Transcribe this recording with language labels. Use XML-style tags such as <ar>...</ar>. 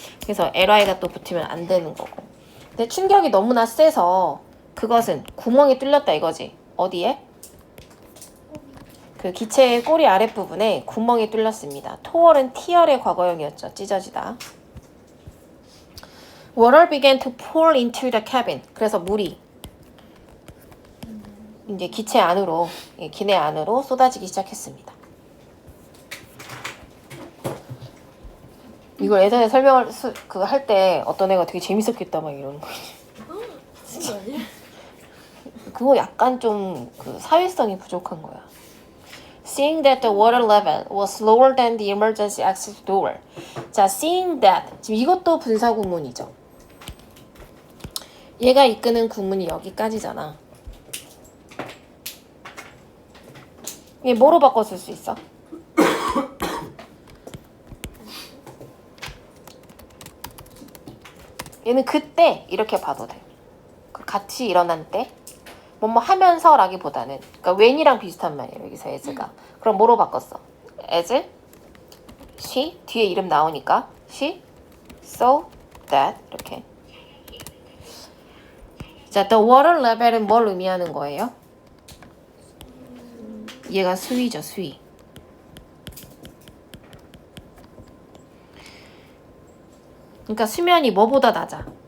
<ko>그래서 ly가 또 붙으면 안 되는 거고. 근데 충격이 너무나 세서 그것은 구멍이 뚫렸다 이거지. 어디에? 그 기체의 꼬리 아랫부분에 구멍이 뚫렸습니다. 토얼은 티얼의 과거형이었죠. 찢어지다.</ko> <en>Water began to pour into the cabin.</en> <ko>그래서 물이 이제 기체 안으로, 기내 안으로 쏟아지기 시작했습니다. 이걸 예전에 설명을 그거 할 때 어떤 애가 되게 재밌었겠다 막 이러는 거. 그거 약간 좀 그 사회성이 부족한 거야.</ko> <en>Seeing that the water level was lower than the emergency exit door. 자, seeing that.</en> <ko>지금 이것도 분사 구문이죠. 얘가 이끄는 구문이 여기까지잖아. 얘 뭐로 바꿔 쓸 수 있어? 얘는 그때 이렇게 봐도 돼. 같이 일어난 때 뭐뭐 하면서라기보다는 그러니까 when이랑 비슷한 말이에요. 여기서 as가. 그럼 뭐로 바꿨어?</ko> <en>as, she,</en> <ko>뒤에 이름 나오니까</ko> <en>she, so, that 이렇게.</en> <ko>자, the water level은 뭘 의미하는 거예요? 얘가 수위죠, 수위. 그러니까 수면이 뭐보다 낮아?</ko>